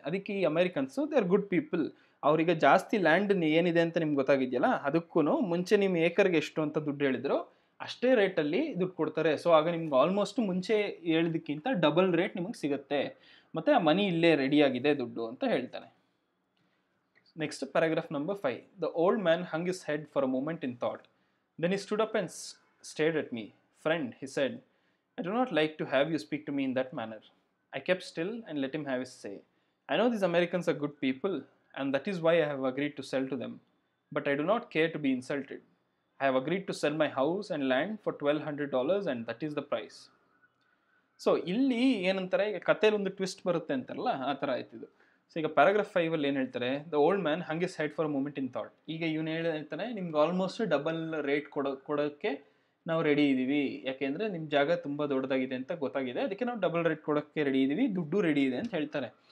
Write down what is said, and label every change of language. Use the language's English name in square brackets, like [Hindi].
[Kannada] ಅದಕ್ಕೆ ಈ Americans [English] They are good people. [Kannada] ಅವ್ರಿಗೆ ಜಾಸ್ತಿ ಲ್ಯಾಂಡ್ ಏನಿದೆ ಅಂತ ನಿಮ್ಗೆ ಗೊತ್ತಾಗಿದೆಯಲ್ಲ, ಅದಕ್ಕೂ ಮುಂಚೆ ನಿಮ್ಮ ಏಕರ್ಗೆ ಎಷ್ಟು ಅಂತ ದುಡ್ಡು ಹೇಳಿದ್ರು ಅಷ್ಟೇ ರೇಟಲ್ಲಿ ದುಡ್ಡು ಕೊಡ್ತಾರೆ. ಸೊ ಆಗ ನಿಮ್ಗೆ ಆಲ್ಮೋಸ್ಟ್ ಮುಂಚೆ ಹೇಳಿದ್ದಕ್ಕಿಂತ ಡಬಲ್ ರೇಟ್ ನಿಮಗೆ ಸಿಗುತ್ತೆ, ಮತ್ತು ಆ ಮನಿ ಇಲ್ಲೇ ರೆಡಿಯಾಗಿದೆ ದುಡ್ಡು ಅಂತ ಹೇಳ್ತಾನೆ. [English] Next, paragraph number 5. The old man hung his head for a moment in thought. Then he stood up and stared at me. Friend, he said, I do not like to have you speak to me in that manner. I kept still and let him have his say. I know these Americans are good people, and that is why I have agreed to sell to them. But I do not care to be insulted. I have agreed to sell my house and land for $1,200 and that is the price. [Kannada] So ಇಲ್ಲಿ ಏನಂತಾರೆ, ಈಗ ಕಥೆಯಲ್ಲಿ ಒಂದು twist ಬರುತ್ತೆ ಅಂತಾರಲ್ಲ, ಆ ಥರ ಆಯ್ತಿದ್ದು. So ಈಗ ಪ್ಯಾರಾಗ್ರಾಫ್ 5 ಏನು ಹೇಳ್ತಾರೆ, [English] The old man ಹಂಗೆ side for moment in thought. [Kannada] ಈಗ ಇವನು ಹೇಳ್ತಾನೆ, ನಿಮ್ಗೆ ಆಲ್ಮೋಸ್ಟ್ ಡಬಲ್ ರೇಟ್ ಕೊಡೋಕ್ಕೆ ನಾವು ರೆಡಿ ಇದ್ದೀವಿ, ಯಾಕೆಂದರೆ ನಿಮ್ಮ ಜಾಗ ತುಂಬ ದೊಡ್ಡದಾಗಿದೆ ಅಂತ ಗೊತ್ತಾಗಿದೆ, ಅದಕ್ಕೆ ನಾವು ಡಬಲ್ ರೇಟ್ ಕೊಡೋಕ್ಕೆ ರೆಡಿ ಇದ್ದೀವಿ, ದುಡ್ಡು ರೆಡಿ ಇದೆ ಅಂತ ಹೇಳ್ತಾರೆ.